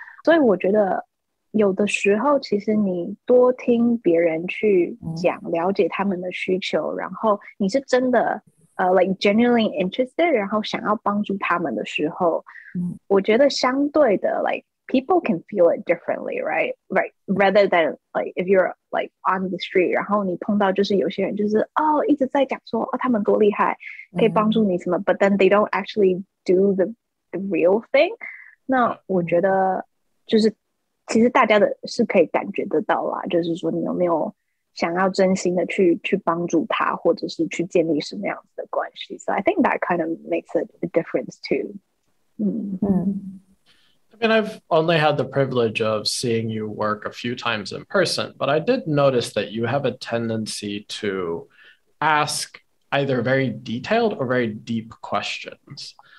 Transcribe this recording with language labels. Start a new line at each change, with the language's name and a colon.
Chinese: 所以我觉得有的时候其实你多听别人去讲，了解他们的需求，然后你是真的
English: like genuinely interested，
Chinese: 然后想要帮助他们的时候，我觉得相对的
English: like people can feel it differently, right? Rather than like if you're like on the street，
Chinese: 然后你碰到就是有些人就是一直在讲说他们多厉害，可以帮助你什么，
English: but then they don't actually do the real thing。
Chinese: 那我觉得就是其实大家的是可以感觉得到啦，就是说你有没有想要真心的去帮助他，或者是去建立什么样子的关系。
English: So I think that kind of makes a difference too。 I mean, I've only had the privilege of seeing you work a few times in person, but I did notice that you have a tendency to ask either very detailed or very deep questions.